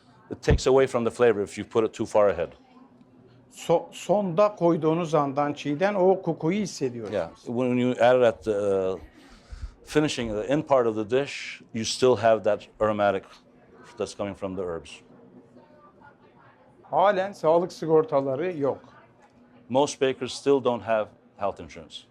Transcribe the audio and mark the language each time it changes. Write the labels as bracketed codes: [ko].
[en] It takes away from the flavor if you put it too far ahead. [tr] Sonda koyduğunuz andan çiğden o kokuyu hissediyorsunuz. [en] Yeah, when you add it at the finishing, the end part of the dish, you still have that aromatic that's coming from the herbs. [tr] Halen sağlık sigortaları yok. [en] Most bakers still don't have health insurance.